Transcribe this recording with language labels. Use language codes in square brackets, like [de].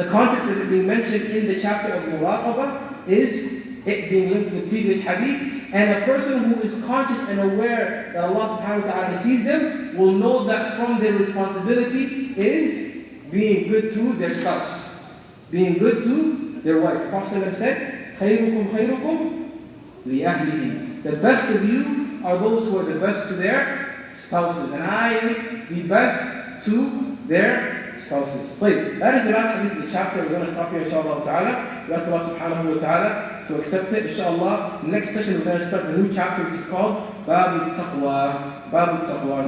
[en] But the context that is being mentioned in the chapter of Muraqabah is it being linked to the previous hadith. And a person who is conscious and aware that Allah subhanahu wa ta'ala sees them will know that from their responsibility is being good to their spouse. Being good to their wife. Prophet said, [ar] خَيْرُكُمْ خَيْرُكُمْ لِأَهْلِهِ. [en] The best of you are those who are the best to their spouses. And I am the best to their spouses. Wait, that is the last hadith of the chapter. We're going to stop here, inshallah ta'ala. We ask Allah subhanahu wa ta'ala to accept it. Inshallah, next session we're going to start the new chapter which is called Babu Taqwa. Babu Taqwa.